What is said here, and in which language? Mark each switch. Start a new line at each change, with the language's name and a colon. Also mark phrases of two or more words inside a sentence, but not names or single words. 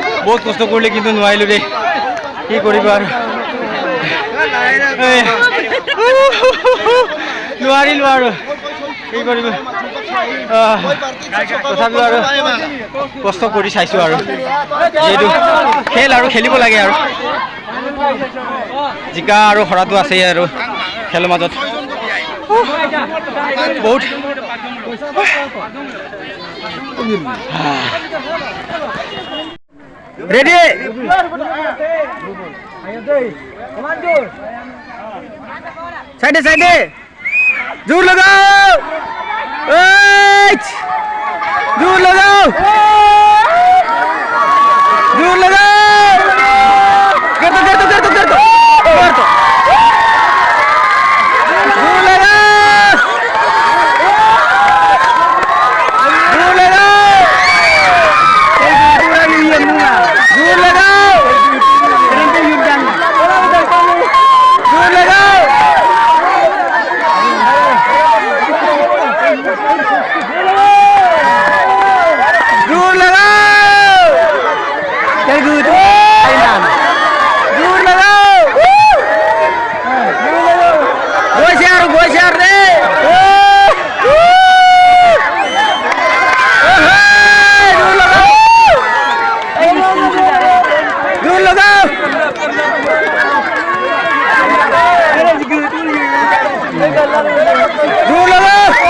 Assamese: বহুত কষ্ট কৰিলে কিন্তু নোৱাৰিলোঁ দেই কি কৰিব আৰু নোৱাৰিলোঁ আৰু কি কৰিব তথাপিও আৰু কষ্ট কৰি চাইছোঁ আৰু যিহেতু খেল আৰু খেলিব লাগে আৰু জিকা আৰু হৰাটো আছেই আৰু খেলৰ মাজত বহুত ৰেডি সাইডে সাইডে
Hindi: जोर लगाओ जोर लगाओ जोर लगाओ कर दो जूर लगाओ जूर लगाओ जूर लगाओ जूर लगाओ
English: very good
Hindi: जूर लगाओ गोशियार रे जूर लगाओ जूर लगाओ